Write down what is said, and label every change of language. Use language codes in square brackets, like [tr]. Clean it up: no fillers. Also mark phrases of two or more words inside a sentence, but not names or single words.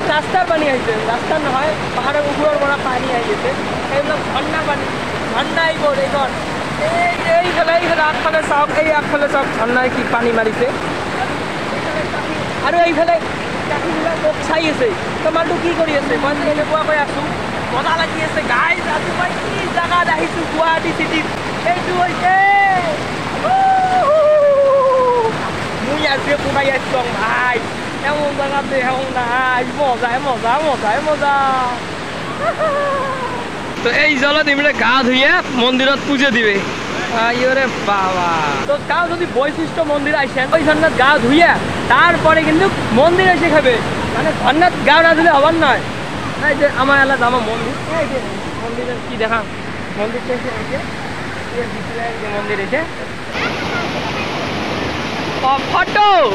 [as] ৰাস্তাৰ পানী আহিছে ৰাস্তা নহয় পাহাৰৰ ওপৰৰ পৰা পানী আহি গৈছে এইবিলাক ঝৰ্ণা পানী ঝৰ্ণা এইবোৰ এইখন এইফালে আগফালে চাওক এই আগফালে চাওক ঝৰ্ণাই কি পানী মাৰিছে আৰু এইফালে কাঠিবিলাক চাই আছে তোমাৰটো কি কৰি আছে মই এনেকুৱাকৈ আছোঁ মজা লাগি আছে গাইজ আজি মই কি জাগাত আহিছোঁ গুৱাহাটী চিটিত এইটো হৈছে [bn] মুই আজকে কোথায় আসলাম ভাই এমন জায়গাতে এমন নাই মজা তো এই জলত এমনি গা ধুয়ে মন্দিরত পুজো দিবে আইরে বাবা তো তাও যদি বৈশিষ্ট্য মন্দির আইসেন ওই ঝর্ণাত গা ধুইয়া তারপরে কিন্তু মন্দির এসে খাবে মানে ঝর্ণাত গা না ধুলে হবার নয় এই যে আমার এলাকা আমার মন্দির এই যে মন্দিরের কি দেখা মন্দিরটা এসে মন্দির এসে ফটো